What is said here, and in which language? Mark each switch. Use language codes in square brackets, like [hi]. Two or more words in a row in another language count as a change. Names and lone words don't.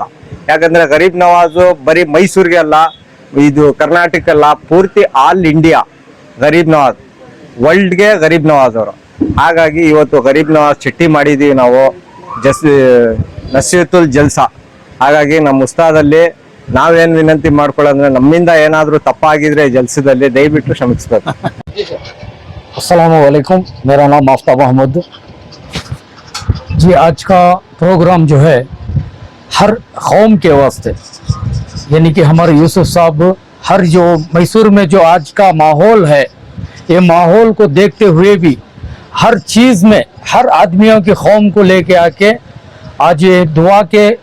[kn] ಯಾಕಂದ್ರೆ ಗರೀಬ್ ನವಾಜ್ ಬರೀ ಮೈಸೂರಿಗೆ ಅಲ್ಲ, ಇದು ಕರ್ನಾಟಕ ಅಲ್ಲ, ಪೂರ್ತಿ [en] all India [kn] ಗರೀಬ್ ನವಾಜ್, ವರ್ಲ್ಡ್ಗೆ ಗರೀಬ್ ನವಾಜ್ ಅವರು। ಹಾಗಾಗಿ ಇವತ್ತು ಗರೀಬ್ ನವಾಜ್ ಚಿಟ್ಟಿ ಮಾಡಿದೀವಿ ನಾವು, ನಸೀಹತುಲ್ ಜಲ್ಸಾ। ಹಾಗಾಗಿ ನಮ್ಮ ಉಸ್ತಾದಲ್ಲಿ ನಾವೇನು ವಿನಂತಿ ಮಾಡ್ಕೊಳ್ಳೋದ್ರೆ ನಮ್ಮಿಂದ ಏನಾದರೂ ತಪ್ಪಾಗಿದ್ರೆ ಜಲ್ಸದಲ್ಲಿ ದಯವಿಟ್ಟು ಕ್ಷಮಿಸಬೇಕು। [ar] السلام عليكم, [ur] میرا نام آفتاب احمد جی. آج کا پروگرام جو ہے ہر قوم کے واسطے، یعنی کہ ہمارے یوسف صاحب ہر جو میسور میں جو آج کا ماحول ہے، یہ ماحول کو دیکھتے ہوئے بھی ہر چیز میں ہر آدمیوں کی قوم کو لے کے آ کے آج یہ دعا کے